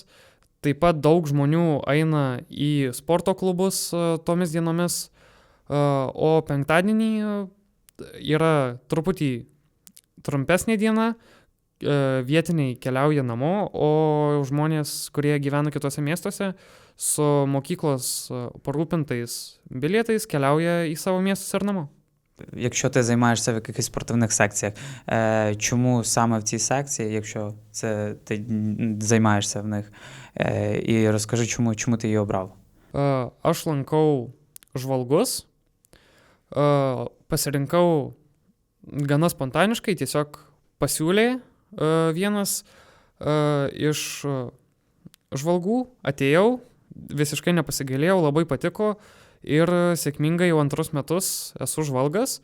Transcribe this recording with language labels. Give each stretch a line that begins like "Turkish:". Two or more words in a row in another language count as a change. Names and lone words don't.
Lithuanian: Taip pat daug žmonių eina į sporto klubus tomis dienomis, o penktadienį yra truputį trumpesnė diena, vietiniai keliauja namo, o žmonės, kurie gyvena kitose miestuose, su mokyklos parūpintais bilietais keliauja į savo miestus ir namo.
Ukrainian: Якщо ти займаєшся в якихось спортивних секціях, чому саме в цій секції, якщо це ти займаєшся в них? І розкажи, чому ти її обрав?
Lithuanian: Aš lankau žvalgus, pasirinkau gana spontaniškai, tiesiog pasiūlė vienas iš žvalgų, atėjau, visiškai nepasigailėjau, labai patiko ir sėkmingai jau antrus metus esu žvalgas.